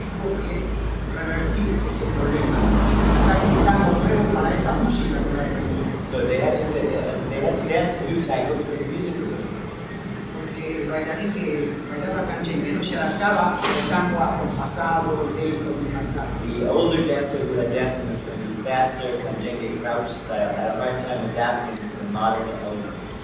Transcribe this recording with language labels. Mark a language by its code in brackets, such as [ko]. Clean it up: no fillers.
[es] Hubo que revertir ese problema. Está quitando nuevo para esa música que la tenía. [en] So they had to dance the new tango because the music was new. [es] Porque el bailarín que bailaba canchengue no se adaptaba al tango acompasado, lento, cantado. [en] The older dancer who had danced in this faster canjengue crouch style had a hard time adapting to the modern element.